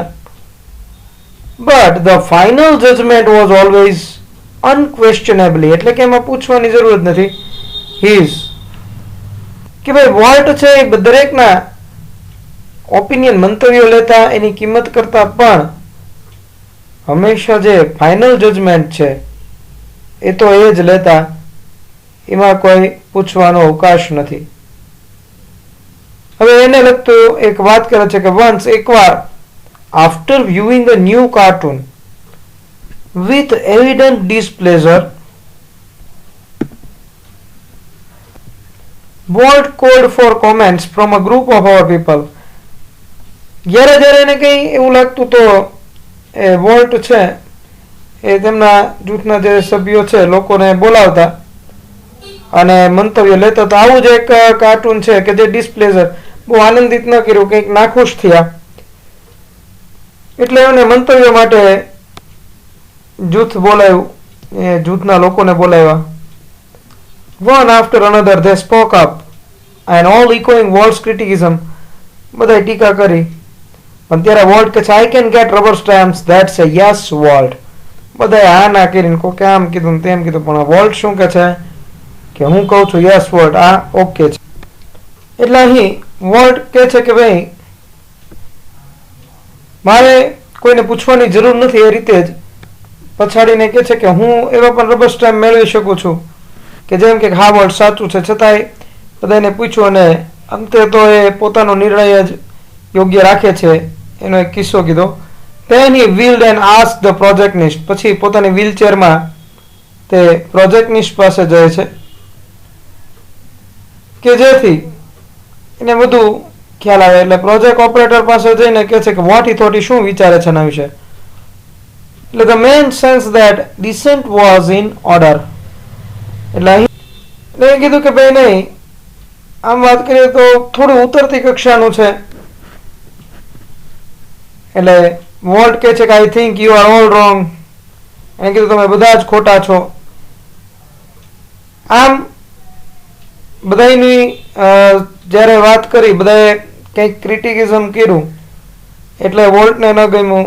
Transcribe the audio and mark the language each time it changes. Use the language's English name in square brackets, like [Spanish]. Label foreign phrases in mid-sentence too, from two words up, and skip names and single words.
[English] but the final judgment was always unquestionably, [Gujarati] એટલે કે એમાં પૂછવાની જરૂર જ નથી, હિઝ, કે ભાઈ વોલ્ટ છે એ દરેકના ઓપિનિયન, મંતવ્યો લેતા, એની કિંમત કરતા, પણ હંમેશા જે [English] final judgment [Gujarati] છે એ તો એ જ લેતા, એમાં કોઈ પૂછવાનો અવકાશ નથી. હવે એને લગતું એક વાત કરે છે કે વન્સ, એકવાર, [English] after viewing a new cartoon with evident displeasure, Walt called for comments from a group of our people. [Gujarati] જ્યારે જ્યારે એને કંઈ એવું લાગતું તો એ વોલ્ટ છે એ તેમના જૂથના જે સભ્યો છે લોકોને બોલાવતા અને મંતવ્ય લેતા. તો આવું જ એક કાર્ટૂન છે કે જે ડિસ્પ્લેઝર બહુ આનંદિત ન કર્યું, કંઈક નાખુશ થયા એટલે એમને મંતવ્ય માટે જૂથ બોલાવ્યું, એ જૂથના લોકોને બોલાવ્યા. [English] One after another they spoke up and all echoing Walt's criticism. [Gujarati] બધાય ટીકા કરી. પણ ત્યારે વોલ્ટ કહે છે [English] I can get rubber stamps, that's a yes Walt. [Gujarati] બધાએ હા ના કરીને કોકે આમ કીધું ને તેમ કીધું, પણ વોલ્ટ શું કહે છે કે હું કહું છું યસ વોલ્ટ, આ ઓકે છે. એટલે અહીં વોલ્ટ કહે છે કે ભાઈ મારે કોઈને પૂછવાની જરૂર નથી, એ રીતે જ પછાડીને કહે છે કે હું એવા પણ [English] rubber stamp [Gujarati] મેળવી શકું છું કે જેમ કે હા વોલ્ટ સાચું છે. છતાંય બધાને પૂછ્યું અને અંતે તો એ પોતાનો નિર્ણય જ યોગ્ય રાખે છે. એનો એક કિસ્સો કીધો. [English] Then he wheeled and asked the projectionist. [Gujarati] પછી પોતાની વ્હીલચેરમાં તે પ્રોજેક્ટનિસ્ટ પાસે જાય છે કે જેથી એને બધું ખ્યાલ આવે. એટલે પ્રોજેક્ટ ઓપરેટર પાસે જઈને કહે છે કે [English] what he thought, [Gujarati] શું વિચારે છે એના વિશે. [English] એટલે the man sensed that descent was in order. [Gujarati] એટલે અહીં એ કીધું કે ભાઈ નહીં, આમ વાત કરીએ તો થોડું ઉતરતી કક્ષાનું છે. એટલે વોલ્ટ કહે છે કે [English] I think you are all wrong. [Gujarati] એને કીધું તમે બધા જ ખોટા છો. આમ બધાની જ્યારે વાત કરી, બધાએ કંઈક ક્રિટિસિઝમ કર્યું એટલે વોલ્ટને ન ગમ્યું.